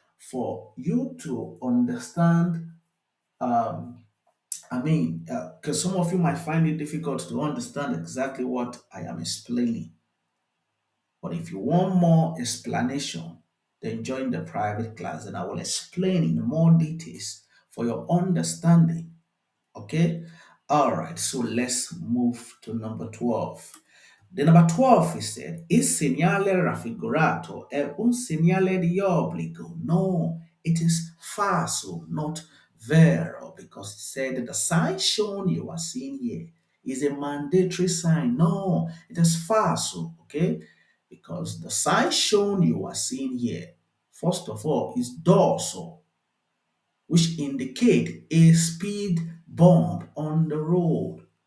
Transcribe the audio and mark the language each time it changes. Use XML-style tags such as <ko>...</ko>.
<en>For you to understand, because some of you might find it difficult to understand exactly what I am explaining. But if you want more explanation, then join the private class and I will explain in more details for your understanding. Okay? All right, so let's move to number 12. The number 12 is said,</en> <it>il segnale raffigurato è un segnale di obbligo.</it> <en>No, it is falso, not vero, because it said the sign shown you are seeing here is a mandatory sign. No, it is falso, okay? Because the sign shown you are seeing here, first of all, is dorso, which indicate a speed bump on the road.</en>